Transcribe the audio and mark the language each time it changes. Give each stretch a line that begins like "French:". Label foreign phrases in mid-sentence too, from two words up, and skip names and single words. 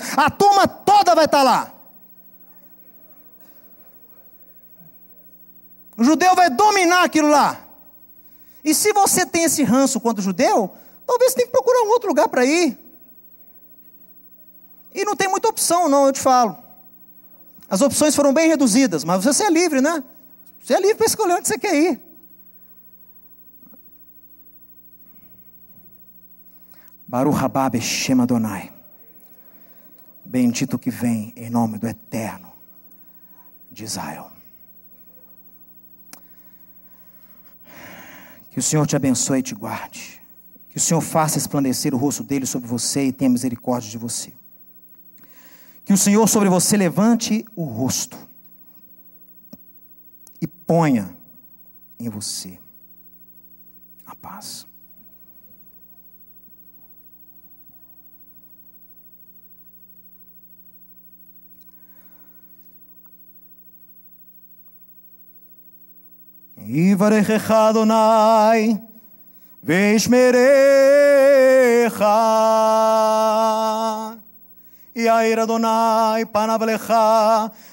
Portuguese: A turma toda vai estar lá. O judeu vai dominar aquilo lá. E se você tem esse ranço contra o judeu, talvez você tenha que procurar um outro lugar para ir. E não tem muita opção, não, eu te falo. As opções foram bem reduzidas, mas você é livre, né? Você é livre para escolher onde você quer ir.
Hebrew: ברוך הבא בשם אדוני.
Portuguese: Bendito que vem em nome do Eterno de Israel. Que o Senhor te abençoe e te guarde. Que o Senhor faça resplandecer o rosto dele sobre você e tenha misericórdia de você. Que o Senhor sobre você levante o rosto e ponha em você a paz.
Hebrew: יברכך אדוני וישמרך יאר אדוני פניו לך